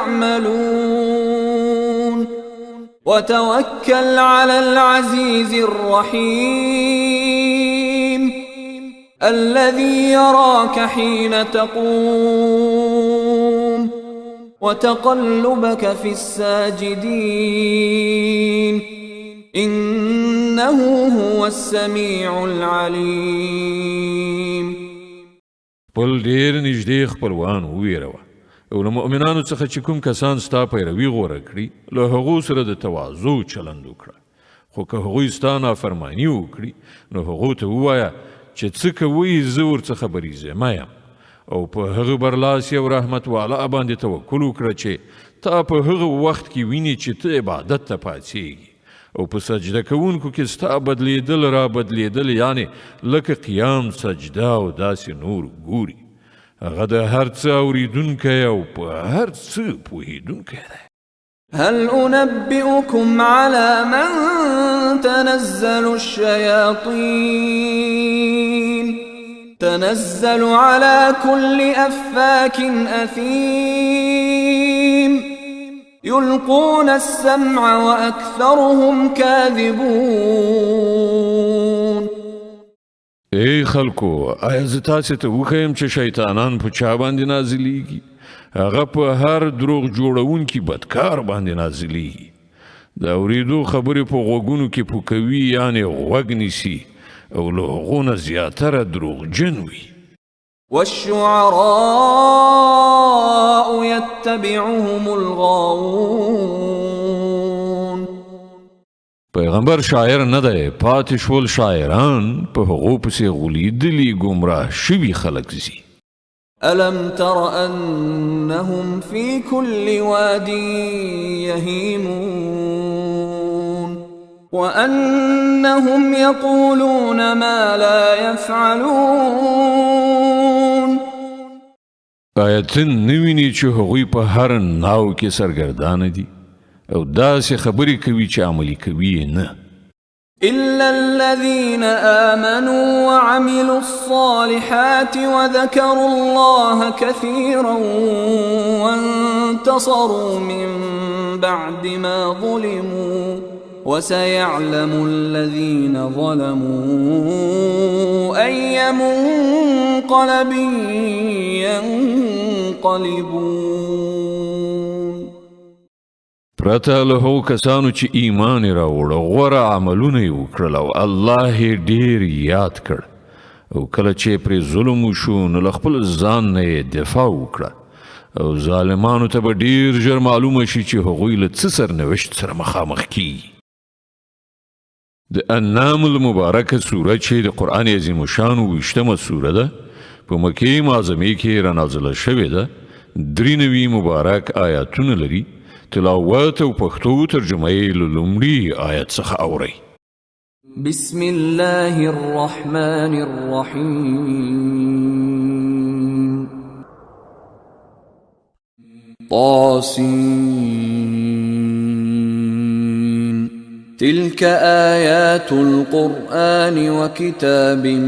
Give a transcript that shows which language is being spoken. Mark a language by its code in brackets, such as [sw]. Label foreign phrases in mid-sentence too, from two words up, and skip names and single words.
[ar] تعملون وتوكل على العزيز الرحيم الذي يراك حين تقوم وتقلبك في الساجدين إنه هو السميع العليم. [ps] پل ډیر نږدې خپلوان وویروه او له مؤمنانو څخه چې کوم کسان ستا پیروي غوره کړي له هغو سره د تواضع چلند وکړه، خو که هغوی ستا نافرماني وکړي نو هغو ته ووایه چې څه کوئ زه ورڅخه بریزمه یم او په هغه برلاسی او رحمت والا باندې توکل وکړه چې تا په هغه وخت کې ویني چې ته عبادت ته پاڅېږي او په سجده کوونکو کې ستا بدلیدل را بدلیدل یعنی لکه قیام سجده او داسې نور ګوري. هغه د هر څه اوریدونکی او په هر څه پوهیدونکی دی. [ar] هل أنبئكم على من تنزل الشياطين تنزل على كل أفاك أثيم يلقون السمع وأكثرهم كاذبون. [ps] ای خلکو آیا زه تاسې ته وښیم چې شیطانان په چا باندې نازلیږي؟ هغه په هر دروغ جوړونکي بدکار باندې نازلیږي. د اورېدو خبرې په غوږونو کې پوکوي یعنې غوږ نیسي او له هغو نه زیاتره دروغجن وي. [ar] والشعراء يتبعهم الغاوون. [ps] پیغمبر شاعر نه دی، پاتې شول شاعران په هغو پسې غولیدلي ګمراه شوي خلک ځي. [ar] ألم تر أنهم في كل واد يهيمون وأنهم يقولون ما لا يفعلون. [ps] آیا ته نه وینې چې هغوی په هر ناو کې سرګردانه دي او داسې خبرې کوي چې عملي کوي یې نه؟ [ar] إلا الذين آمنوا وعملوا الصالحات وذكروا الله كثيرا وانتصروا من بعد ما ظلموا وسيعلم الذين ظلموا أي منقلب ينقلبون. [ps] پرته له هغو کسانو چې ایمان یې راوړ او غوره عملونه یې وکړل او الله یې ډېر یاد کړ او کله چې پرې ظلم وشو نو له خپل ځان نه یې دفاع وکړه او ظالمانو ته به ډېر ژر معلومه شي چې هغوی له څه سرنوشت سره مخامخ کیږي. د انعام المبارکه سوره چې د قرآن عظیم شان 20مه سوره ده په مکې معظمې کې رانازله شوې ده. 93 مبارک آیاتونه لري. تلاوت او پښتو ترجمه یې له لومړي آیت څخه اورئ. [ar] بسم الله الرحمن الرحیم. طاسين تلك آيات القرآن وكتاب